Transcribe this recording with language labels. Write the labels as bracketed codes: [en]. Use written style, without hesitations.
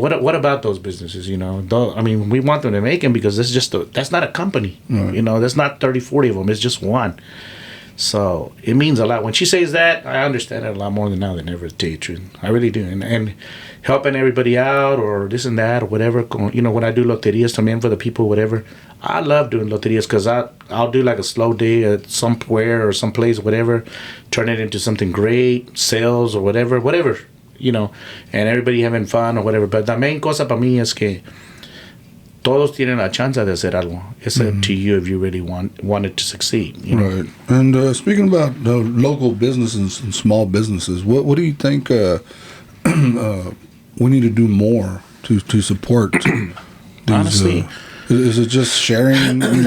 [en] What about those businesses? We want them to make them because that's not a company. Right. That's not 30, 40 of them. It's just one. So it means a lot. When she says that, I understand it a lot more than now than ever, to tell you the truth. I really do. And helping everybody out or this and that or whatever. When I do loterias [es] también [en] for the people, whatever. I love doing loterias because I'll do like a slow day at somewhere or someplace, whatever. Turn it into something great, sales or whatever, and everybody having fun or whatever. But the main [es] cosa para mí es que todos tienen la chance de hacer algo. [en] It's up to you if you really want it to succeed. Right. And speaking about local businesses and small businesses, what do you think we need to do more to support these? Honestly, is it just sharing?